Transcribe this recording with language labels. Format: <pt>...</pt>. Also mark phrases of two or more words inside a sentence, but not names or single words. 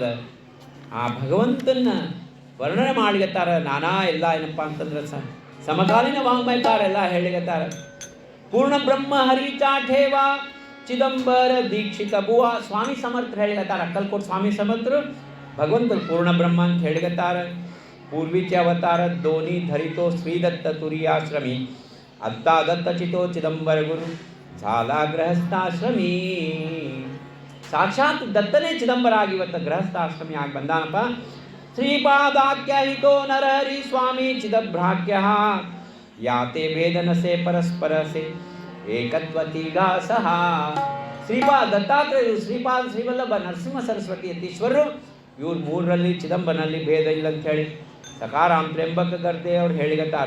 <kn>ಆ ಭಗವಂತನ ವರ್ಣನೆ ಮಾಡಿಗತ್ತಾರ. ನಾನಾ ಎಲ್ಲ ಏನಪ್ಪ ಅಂತಂದ್ರೆ ಸಮಕಾಲೀನ ವಾಂಗ್ಮಯಕಾರ ಎಲ್ಲ ಹೇಳಿಗತ್ತಾರ.</kn> <mr>पूर्ण ब्रह्म हरिचा ठेवा चिदंबर दीक्षित बुव.</mr> <kn>ಸ್ವಾಮಿ ಸಮರ್ಥ ಹೇಳಿಗತ್ತಾರ. ಅಕ್ಕಲ್ಕೋಟ್ ಸ್ವಾಮಿ ಸಮರ್ಥರು ಭಗವಂತರು ಪೂರ್ಣ ಬ್ರಹ್ಮ ಅಂತ ಹೇಳಿಗತ್ತಾರ.</kn> <mr>पूर्वीचे अवतार दोन्ही धरितो श्रीदत्त तुरीयाश्रमी. आत्ता दत्तचितो चिदंबर गुरु झाला गृहस्थाश्रमी.</mr> <kn>ಸಾಕ್ಷಾತ್ ದತ್ತನೇ ಚಿದಂಬರ ಆಗಿ ಇವತ್ತು ಗೃಹಸ್ಥಾಶ್ರಮಿ ಆಗಿ ಬಂದಾನಪ್ಪ.</kn> <mr>श्रीपादाख्याहितो नरहरि स्वामी चिदभ्राख्य याते वेदनसे परस्परसे एकत्वतिगा सह.</mr> <kn>ಶ್ರೀಪಾದ ದತ್ತಾತ್ರೇಯರು, ಶ್ರೀಪಾದ ಶ್ರೀವಲ್ಲಭ ನರಸಿಂಹ ಸರಸ್ವತಿ ಯತೀಶ್ವರರು, ಇವ್ರು ಮೂರರಲ್ಲಿ ಚಿದಂಬರನಲ್ಲಿ ಭೇದ ಇಲ್ಲ ಅಂತ ಹೇಳಿ ಸಕಾರಾಮ್ ತ್ರ್ಯಂಬಕ ಗರ್ದೆ ಅವ್ರು ಹೇಳಿಗತ್ತಾರ.</kn>